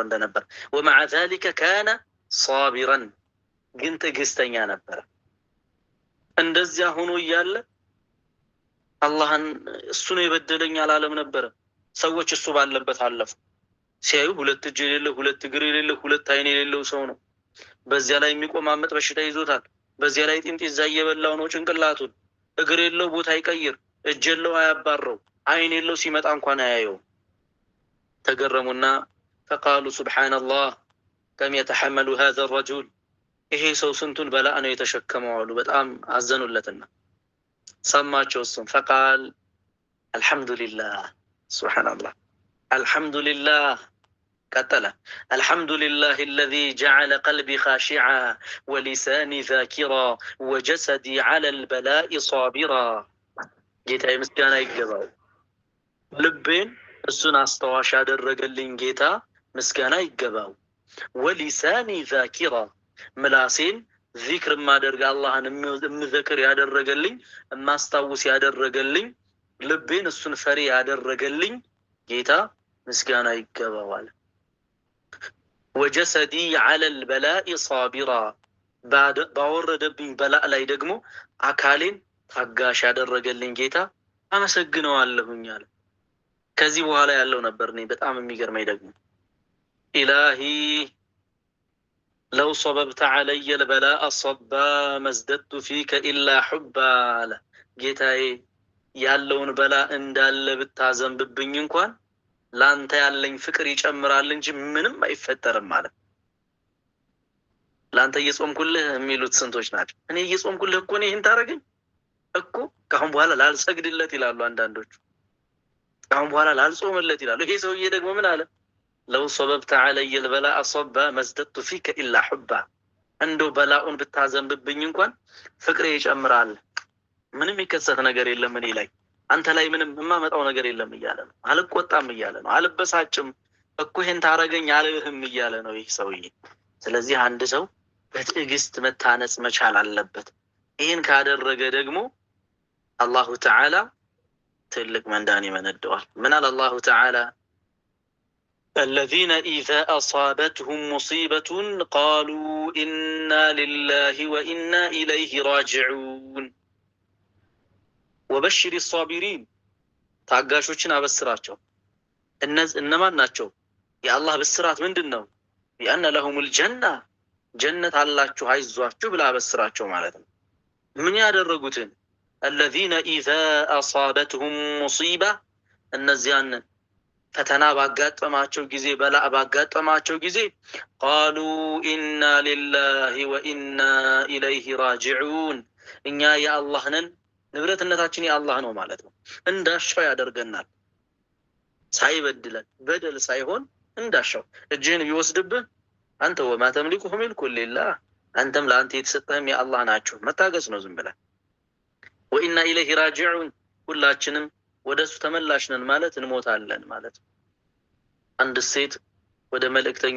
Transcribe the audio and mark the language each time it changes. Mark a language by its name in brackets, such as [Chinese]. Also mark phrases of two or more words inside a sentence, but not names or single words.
[Amharic] እንደነበር። [Arabic] ومع ذلك كان صابرا፣ [Amharic] ግን ትዕግስተኛ ነበረ። እንደዚያ ሆኖ እያለ አላህን እሱ ነው የበደለኝ አላለም ነበረ። ሰዎች እሱ ባለበት አለፉ። ሲያዩ ሁለት እጅ የሌለው፣ ሁለት እግር የሌለው፣ ሁለት አይን የሌለው ሰው ነው። በዚያ ላይ የሚቆማመጥ በሽታ ይዞታል። በዚያ ላይ ጢንጢዛ እየበላው ነው ጭንቅላቱን። እግር የለው፣ ቦታ ይቀይር፣ እጀለው አያባረው አይን የለው ሲመጣ እንኳን አያየው ተገረሙና [Arabic] فقالوا سبحان الله كم يتحمل هذا الرجل [Amharic] ይሄ ሰው ስንቱን በላእ ነው የተሸከመው አሉ በጣም አዘኑለትና ሰማቸው እሱም [Arabic] فقال الحمد لله سبحان الله الحمد لله قتل الحمد لله الذي جعل قلبي خاشعا ولساني ذاكرا وجسدي على البلاء صابرا [Amharic] ጌታዬ ምስጋና ይገባው ልቤን እሱን አስተዋሽ ያደረገልኝ ጌታ ምስጋና ይገባው [Arabic] ولساني ذاكرا [Amharic] ምላሴን ዚክር ማደርግ አላህን ምዝክር ያደረገልኝ ማስታወስ ያደረገልኝ ልቤን እሱን ፈሪ ያደረገልኝ ጌታ ምስጋና ይገባዋል [Arabic] وجسدي على البلاء صابرا [Amharic] ባወረደብኝ በላእ ላይ ደግሞ አካሌን ታጋሽ ያደረገልኝ ጌታ አመሰግነዋለሁኝ አለ ከዚህ በኋላ ያለው ነበር እኔ በጣም የሚገርመኝ ደግሞ ኢላሂ [Arabic] لو صببت علي البلاء صبا ما ازددت فيك إلا حبا [Amharic] ጌታዬ ያለውን በላ እንዳለ ብታዘንብብኝ እንኳን ላንተ ያለኝ ፍቅር ይጨምራል እንጂ ምንም አይፈጠርም ማለት ላንተ እየጾምኩልህ የሚሉት ስንቶች ናቸው እኔ እየጾምኩልህ እኮ ነው ይሄን ታረገኝ እኮ ካሁን በኋላ ላልሰግድለት ይላሉ አንዳንዶቹ ካሁን በኋላ ላልጾምለት ይላሉ ይሄ ሰውዬ ደግሞ ምን አለ [Arabic] لو صببت علي البلاء صبا ما ازددت فيك إلا حبا عنده [Amharic] بلاء ብታዘንብብኝ እንኳን ፍቅሬ ይጨምራል ምንም ይከሰት ነገር የለም እኔ ላይ አንተ ላይ ምንም የማመጣው ነገር የለም እያለ ነው አልቆጣም እያለ ነው አልበሳጭም እኮ ይሄን ታረገኝ አልልህም እያለ ነው ይህ ሰውዬ ስለዚህ አንድ ሰው በትዕግስት መታነጽ መቻል አለበት ይሄን ካደረገ ደግሞ [Arabic] الله تعالى [Amharic] ትልቅ መንዳን ይመነደዋል ምን አለ [Arabic] الله تعالى الذين إذا أصابتهم مصيبة قالوا إنا لله وإنا إليه راجعون وبشر الصابرين [Amharic] ታጋሾችን አበስራቸው እነማን ናቸው የአላህ ብስራት ምንድነው ያን [Arabic] لهم الجنة [Amharic] ጀነት አላችሁ አይዟችሁ ብላ አበስራቸው ማለት ነው ምን ያደረጉትን [Arabic] الذين إذا أصابتهم مصيبة [Amharic] እነዚያን ፈተና ባጋጠማቸው ጊዜ በላእ ባጋጠማቸው ጊዜ [Arabic] قالوا إنا لله وإنا إليه راجعون [Amharic] እኛ የአላህ ነን ንብረትነታችን የአላህ ነው ማለት ነው እንዳሻው ያደርገናል ሳይበድለን በደል ሳይሆን እንዳሻው እጅህን ቢወስድብህ አንተ [Arabic] وما تملكه ملك لله [Amharic] አንተም ለአንተ የተሰጠህም የአላህ ናቸው መታገስ ነው ዝም ብለህ [Arabic] وإنا إليه راجعون [Amharic] ሁላችንም ወደሱ ተመላሽ ነን ማለት እንሞታለን ማለት አንድ ሴት ወደ መልእክተኛው